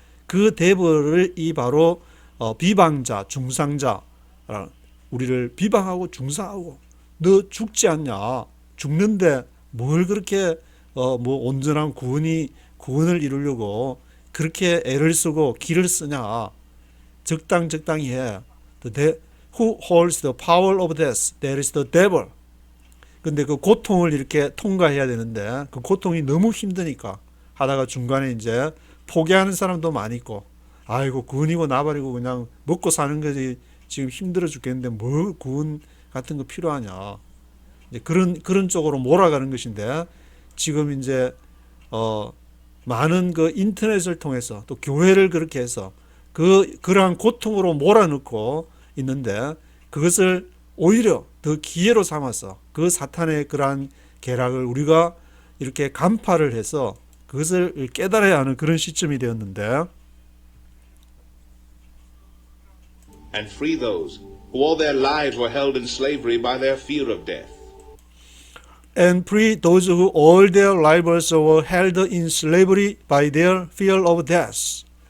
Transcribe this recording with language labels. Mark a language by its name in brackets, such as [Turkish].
[Korean] 그 데블을 이 바로 비방자, 중상자 우리를 비방하고 중상하고 너 죽지 않냐? 죽는데 뭘 그렇게 뭐 온전한 구원을 이루려고 그렇게 애를 쓰고 기를 쓰냐? 적당히 해. [English] Who holds the power of death? That is the devil. [Korean] 근데 그 고통을 이렇게 통과해야 되는데 그 고통이 너무 힘드니까 하다가 중간에 이제 포기하는 사람도 많이 있고, 아이고 구원이고 나발이고 그냥 먹고 사는 거지 지금 힘들어 죽겠는데 뭘 구원 같은 거 필요하냐. 이제 그런 쪽으로 몰아가는 것인데, 지금 이제 많은 그 인터넷을 통해서 또 교회를 그렇게 해서 그러한 고통으로 몰아넣고 있는데, 그것을 오히려 더 기회로 삼아서 그 사탄의 그러한 계략을 우리가 이렇게 간파를 해서 그것을 깨달아야 하는 그런 시점이 되었는데, [English] And free those who all their lives were held in slavery by their fear of death. and free those who all their lives were held in slavery by their fear of death.